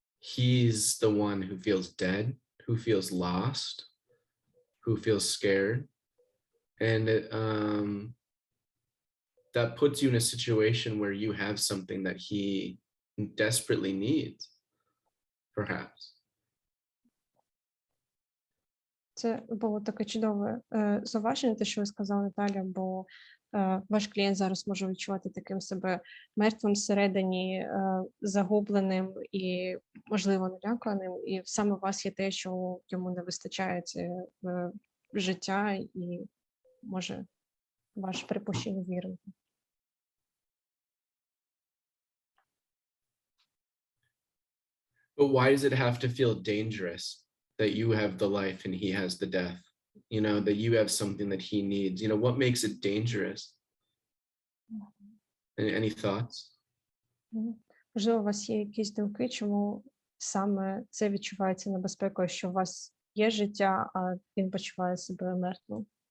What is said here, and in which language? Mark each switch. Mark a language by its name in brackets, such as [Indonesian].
[English] He's the one who feels dead, who feels lost, who feels scared. And that puts you in a situation where you have something that he desperately needs, perhaps. [Ukrainian] Це було таке чудове зауваження, те, що ви сказали, Наталя, бо ваш клієнт зараз може відчувати таким себе мертвим всередині, загубленим і, можливо, наляканим. І саме у вас є те, що йому не вистачає, це життя і, може, ваше припущення вірити. [English] But why does it have to feel dangerous that you have the life and he has the death? You know, that you have something that he needs. You know, what makes it dangerous? Any thoughts? [Ukrainian] Можливо, у вас є якісь думки, чому саме це відчувається небезпекою, що у вас є життя, а він почуває себе мертвим?